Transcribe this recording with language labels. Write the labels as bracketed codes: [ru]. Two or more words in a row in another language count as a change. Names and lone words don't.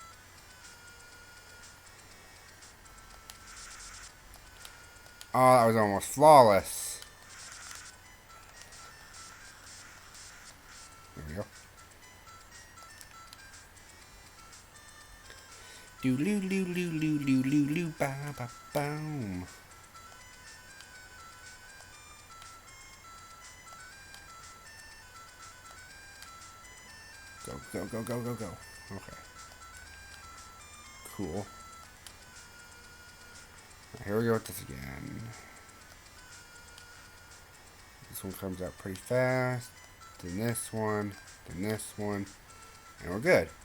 [en] Oh, that was almost flawless. There we go. Do loo loo loo loo loo loo loo ba ba boom. Go go go go go go. Okay. Cool. Right, here we go with this again. This one comes out pretty fast. Then this one. Then this one. And we're good.